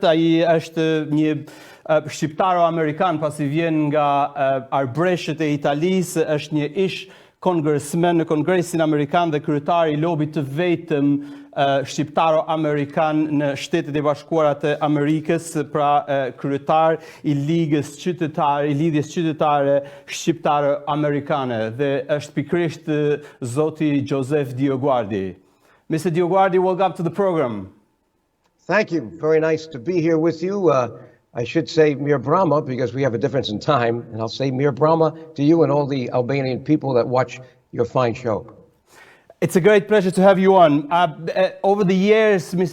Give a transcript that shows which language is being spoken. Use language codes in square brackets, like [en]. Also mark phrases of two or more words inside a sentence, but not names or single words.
[sq] Ai është një shqiptaro-amerikan pasi vjen nga arbreshët e Italisë, është një ish-kongresmen në Kongresin Amerikan dhe kryetar i lobit të vetëm shqiptaro-amerikan në Shtetet e Bashkuara të Amerikës, pra kryetar i Lidhjes Qytetare Shqiptaro-Amerikane dhe është pikërisht zoti Joseph DioGuardi. [en] Mr. DioGuardi, welcome to the program. Thank you. Very nice to be here with you. I should say [sq] Mir Brahma [en] because we have a difference in time, and I'll say [sq] Mir Brahma [en] to you and all the Albanian people that watch your fine show. It's a great pleasure to have you on. Over the years, Mr.